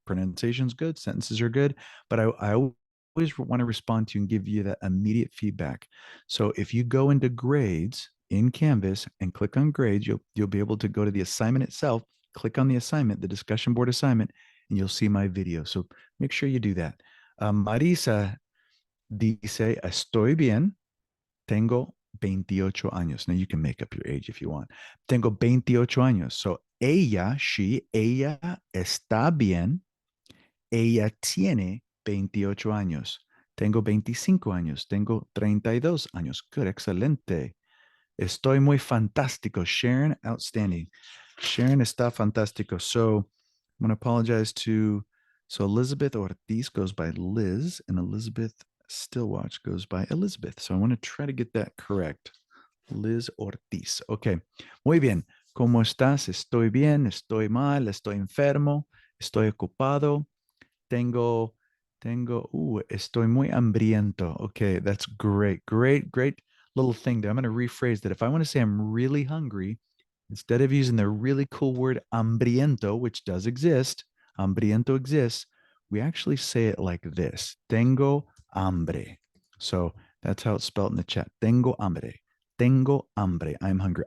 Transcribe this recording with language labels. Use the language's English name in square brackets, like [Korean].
[English] Pronunciation's good, sentences are good, but I always want to respond to you and give you that immediate feedback. So if you go into grades in Canvas and click on grades, you'll be able to go to the assignment itself, click on the assignment, the discussion board assignment, and you'll see my video. So make sure you do that. [Spanish] Marisa dice, estoy bien, tengo 28 años. [English] Now you can make up your age if you want. [Spanish] Tengo 28 años. So ella está bien. Ella tiene 28 años. Tengo 25 años. Tengo 32 años. Good, excelente. Estoy muy fantástico. Sharon, outstanding. Sharon está fantástico. [English] So I'm going to apologize so Elizabeth Ortiz goes by Liz, and Elizabeth Stillwatch goes by Elizabeth. So I want to try to get that correct. [Spanish] Liz Ortiz. Okay. Muy bien. ¿Cómo estás? Estoy bien, estoy mal, estoy enfermo, estoy ocupado, tengo, estoy muy hambriento. [English] Okay, that's great. Great little thing there. I'm going to rephrase that. If I want to say I'm really hungry, instead of using the really cool word hambriento, which does exist, hambriento exists, we actually say it like this. [Spanish] Tengo hambre. [English] So that's how it's spelled in the chat. [Spanish] Tengo hambre. Tengo hambre. [English] I'm hungry.